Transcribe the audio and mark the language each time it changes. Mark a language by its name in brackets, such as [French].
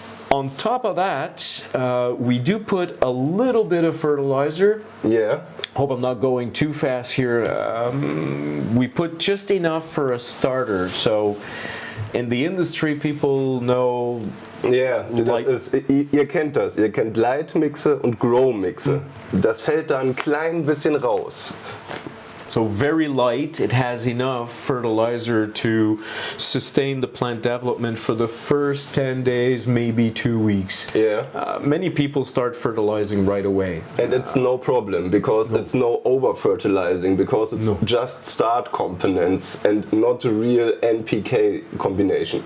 [English] On top of that, we do put a little bit of fertilizer. Hope I'm not going too fast here. We put just enough for a starter. So in the industry, people know. [German] Ihr kennt das. Ihr kennt Light-Mixe und Grow-Mixe. Das fällt da ein klein bisschen raus. [English] So very light, it has enough fertilizer to sustain the plant development for the first 10 days, maybe 2 weeks. Many people start fertilizing right away. And it's no problem, because it's no over-fertilizing, because it's just start components and not a real NPK combination.